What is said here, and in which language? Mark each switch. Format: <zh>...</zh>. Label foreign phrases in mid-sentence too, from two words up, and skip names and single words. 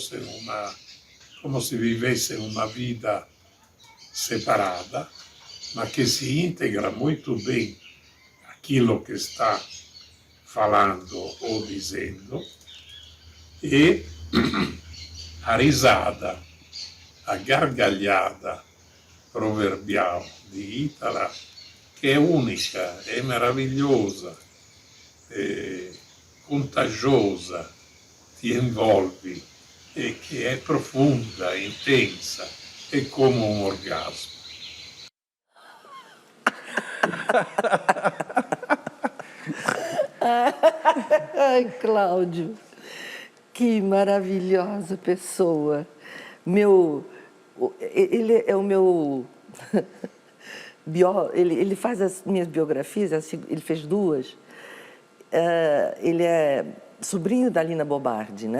<pt>vivessem uma vida separada, mas que se integra muito bem aquilo que está falando ou dizendo, e a risada, a gargalhada proverbial</pt> <it>di Itala, che è unica, è meravigliosa, è contagiosa, ti envolvi e che è profonda, intensa, è come un orgasmo.</it> <pt>Ai, Cláudio, que maravilhosa pessoa. Ele é o meu... Ele faz as minhas biografias, ele fez duas. Ele é sobrinho da Lina Bobardi, né?</pt>